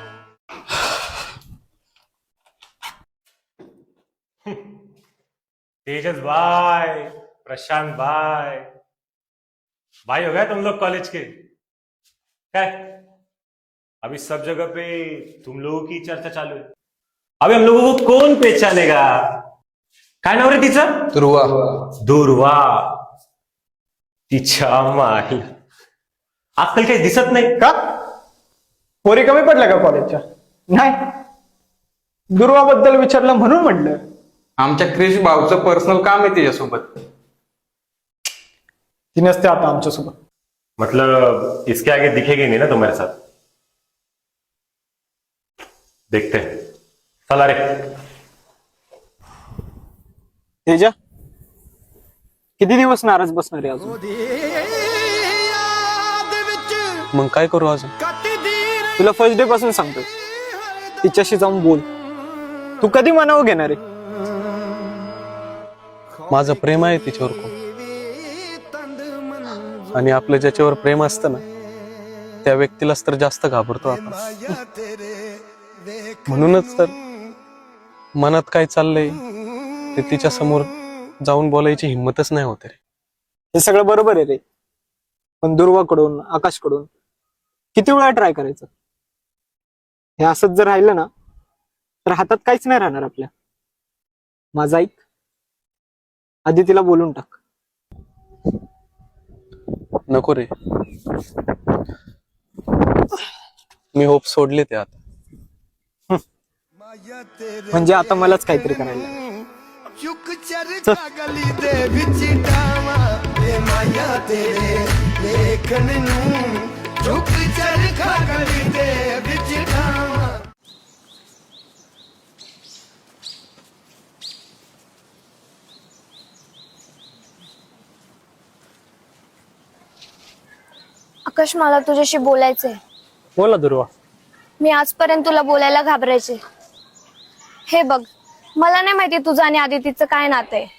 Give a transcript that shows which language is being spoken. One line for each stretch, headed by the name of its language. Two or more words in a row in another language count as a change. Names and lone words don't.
Hindi: तेजस भाई, प्रशांत भाई, भाई हो गया तुम लोग कॉलेज के? क्या अभी सब जगह पे तुम लोगों की चर्चा चालू है। अभी हम लोगों को कौन पहचानेगा?
Marathi: काय नाव रे तिचं? ध्रुवा दुर्वा. तिच्या मायला अक्कल काही दिसत नाही का पोरी कमी पडल्या का कॉलेजच्या? नाही, दुर्वाबद्दल विचारलं म्हणून म्हटलं. आमच्या क्रिश भाऊचं पर्सनल काम आहे तिच्यासोबत. ती नसते आता आमच्यासोबत.
Hindi: मतलब इसके आगे दिखेगी नहीं ना तुम्हारे साथ. देखते हैं.
Marathi: चला रे. तेजा, किती दिवस नाराज बसणार आहे अजून?
Punjabi: ਉਹਦੀ ਯਾਦ ਵਿੱਚ
Marathi: मग काय करू अजून?
Punjabi: ਕੱਟਦੀ
Marathi: तुला
English: first day
Marathi: पासून सांगतोय, तिच्याशी जाऊन बोल. तू कधी मनावर घेणार आहे? माझं प्रेम आहे तिच्यावर खूप, आणि आपलं ज्याच्यावर प्रेम असतं ना त्या व्यक्तीलाच तर जास्त घाबरतो आपण.
Punjabi: ਮਾਇਆ ਤੇਰੇ ਵੇਖ
Marathi: म्हणूनच तर मनात काय चाललंय ते तिच्या समोर जाऊन बोलायची हिंमतच नाही होते रे. हे सगळं बरोबर आहे रे, पण दुर्वाकडून आकाशकडून किती वेळा ट्राय करायचं? हे असंच जर राहिलं ना तर हातात काहीच नाही राहणार आपल्या. माझा ऐक, आधी तिला बोलून टाक. नको रे, मी होप सोडले ते आता.
Punjabi: ਮਾਇਆ ਤੇਰੇ
Marathi: म्हणजे आता मलाच काहीतरी करायला लागेल.
Punjabi: ਚੁੱਕ ਚਰਖਾ ਗਲੀ ਦੇ ਵਿੱਚ ਡਾਵਾਂ ਵੇ ਮਾਇਆ ਤੇਰੇ ਵੇਖਣ ਨੂੰ ਚੁੱਕ ਚਰਖਾ ਗਲੀ ਦੇ ਵਿੱਚ ਡਾਵਾਂ.
Marathi: आकाश, मला तुझ्याशी बोलायचंय. बोला दुर्वा. मी आजपर्यंत तुला बोलायला घाबरायचे. हे बघ, मला नाही माहिती तुझं आणि आदितीचं काय नातं आहे.